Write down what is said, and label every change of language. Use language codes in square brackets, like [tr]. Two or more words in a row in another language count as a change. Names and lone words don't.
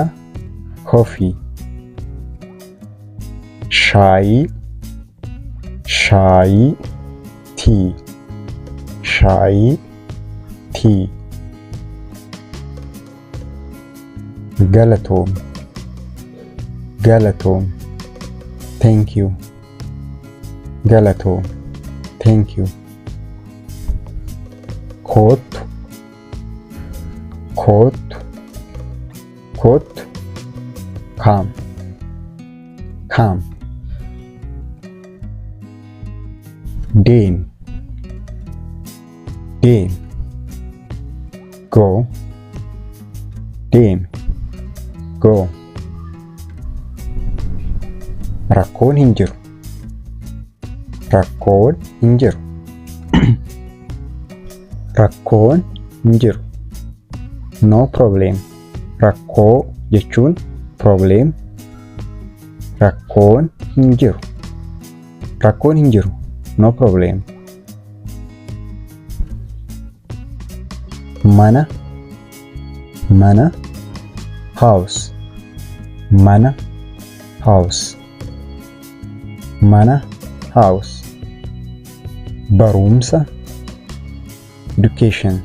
[om] Coffee. Shaayii. Shaayii. Tea. Shaayii. Tea. Galatoom. Galatoom. [en] Thank you. [om] Galatoom. [en] Thank you. [om] Kootu. Kootu. Kootu. [en] Come. Come. Deem. [om] Deem. Go. Deem. Go. Rakkoon hin jiru. Rakkoon hin jiru. rakkoon hin jiru. [en] No problem. [om] Rakkoo jechuun problem. Rakkoon hin jiru. Rakkoon hin jiru. [en] No problem. [om] Mana, mana, house. Mana, house. Mana, house. Barumsa, education.